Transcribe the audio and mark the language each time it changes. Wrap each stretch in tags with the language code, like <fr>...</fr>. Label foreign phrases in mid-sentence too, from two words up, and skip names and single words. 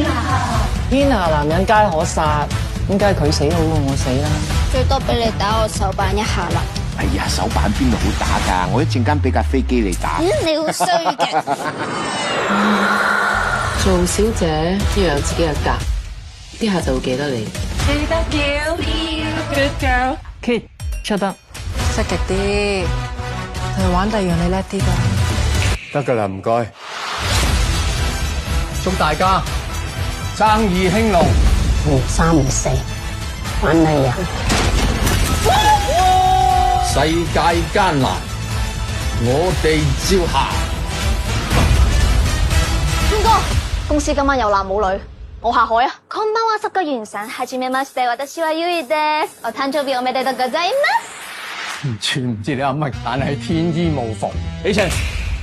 <yue>天下男人皆可殺，點解佢死好過我死啦？最多俾你打我手板一下啦。哎呀，手板邊度好打㗎？我一陣間俾架飛機你打。你好衰嘅。做小姐要有自己嘅格，啲客就會記得你。記得叫</yue> <en>Good girl，</en> <yue>Kid 出得，積極啲，同玩第二樣你叻啲㗎。得㗎啦，唔該。祝大家生意興隆。唔三唔四，玩你啊！世界艱難，我哋招下。峰哥，公司今晚有男冇女，我下海啊！</yue> <ja>こんばんは、そこゆんさん。はじめまして、私はゆいです。お誕生日おめでとうございます。</ja> <yue>完全唔知你噏乜，但係天衣無縫。起程。</yue>